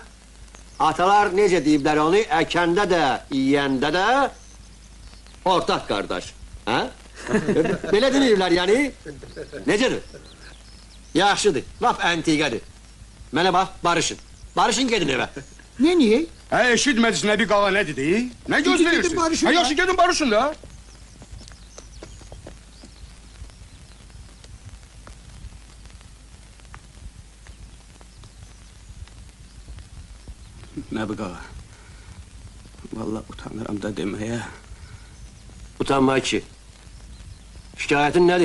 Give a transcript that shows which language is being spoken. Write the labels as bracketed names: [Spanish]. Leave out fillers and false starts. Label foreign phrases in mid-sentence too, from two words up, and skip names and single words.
[Azerbaijani] Atalar necə deyiblər onu, əkəndə də, yiyəndə də ortaq qardaş. Ha? Belə deməyiblər yəni. Necədir? Yaxşıdır, laf əntiqədir. Mənə bax, barışın. Barışın gedin evə. [Turkish] Niye? Eşitmediniz ne bir qağa ne dedi? Ne Gidin gözlüyorsun? [Azerbaijani] barışın Ha ya. yaxşı gedin barışın da. Nə bu qağa? Vallahi utanıram da deməyə. Utanma ki. Şikayetin nədir?